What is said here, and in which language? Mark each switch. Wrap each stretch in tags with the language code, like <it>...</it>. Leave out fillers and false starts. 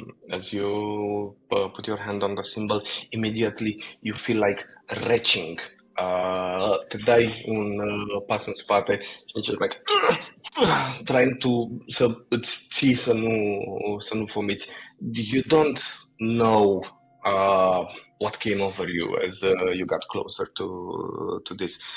<en>As you put your hand on the symbol, immediately you feel like retching.</en> <ro>Te dai un pas în spate și încerci</ro> <en>like trying</en> <ro>să îți ții să nu vomiți.</ro> <en>You don't know what came over you as you got closer to this.</en>